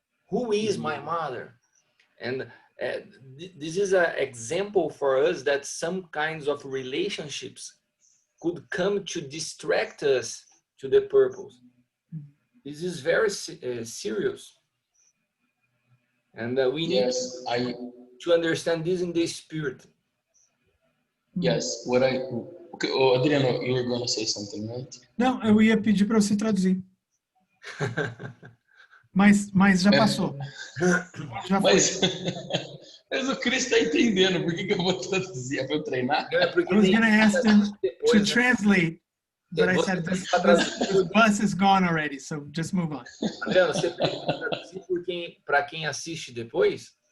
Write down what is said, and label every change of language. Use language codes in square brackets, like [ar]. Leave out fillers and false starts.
[en] Who is my mother? And this is an example for us that some kinds of relationships could come to distract us to the purpose. This is very serious. And we need to understand this in the spirit. Yes, what I. Okay, oh, Adriano, you were going to say something, right? [pt] Não, eu ia pedir para você traduzir. Mas já passou. Já foi. Mas o Chris está entendendo. Por que eu vou traduzir? É para eu treinar? [en] I was going to ask them to translate, but I said this bus is gone already, so just move on. [pt] Adriano, você traduzir para quem assiste depois?